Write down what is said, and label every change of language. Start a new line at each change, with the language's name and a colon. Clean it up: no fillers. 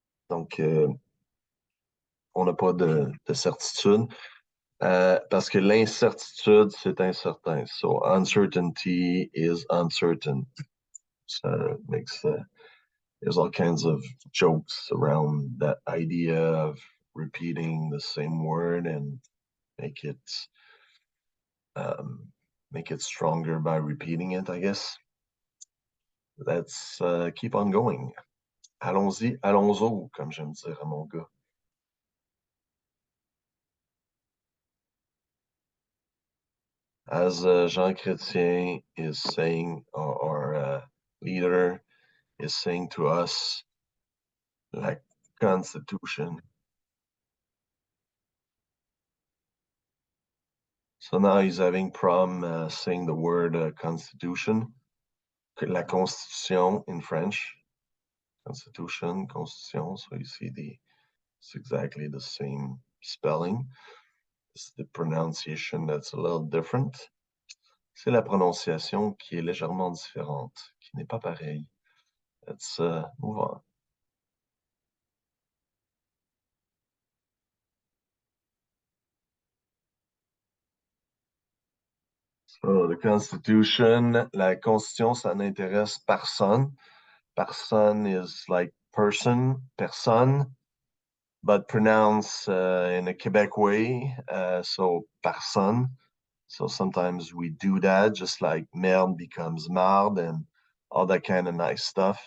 French: Donc, on n'a pas de certitude parce que l'incertitude, c'est incertain.
English: So, uncertainty is uncertain. So, makes there's all kinds of jokes around that idea of repeating the same word and make it um, make it stronger by repeating it, I guess. Let's keep on going.
French: Allons-y, allons-y, comme j'aime dire à mon gars.
English: As Jean Chrétien is saying, or leader is saying to us,
French: la Constitution.
English: So now he's having problem saying the word Constitution.
French: La Constitution
English: in French.
French: Constitution, Constitution.
English: So you see it's exactly the same spelling. It's the pronunciation that's a little different.
French: C'est la prononciation qui est légèrement différente, qui n'est pas pareille.
English: Let's move on. So the Constitution,
French: la Constitution, ça n'intéresse personne.
English: Person is like person, personne, but pronounced in a Quebec way, so personne. So sometimes we do that, just like merde becomes marde and all that kind of nice stuff.